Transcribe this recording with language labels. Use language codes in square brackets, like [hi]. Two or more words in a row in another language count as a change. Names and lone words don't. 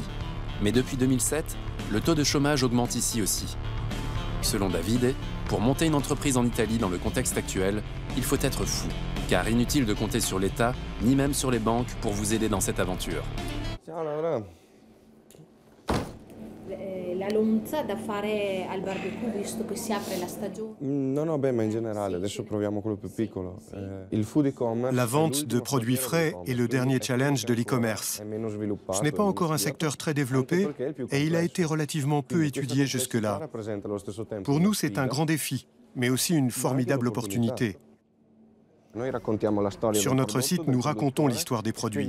[fr] Mais depuis 2007, le taux de chômage augmente ici aussi. Selon Davide, pour monter une entreprise en Italie dans le contexte actuel, il faut être fou, car inutile de compter sur l'État, ni même sur les banques pour vous aider dans cette aventure. [it] La lonza da fare al barbecue visto che si apre la stagione? No, ma in generale, adesso proviamo quello più piccolo. Il food e-commerce. [fr] La vente de produits frais est le dernier challenge de l'e-commerce. Ce n'est pas encore un secteur très développé et il a été relativement peu étudié jusque-là. Pour nous, c'est un grand défi, mais aussi une formidable opportunité. Sur notre site, nous racontons l'histoire des produits.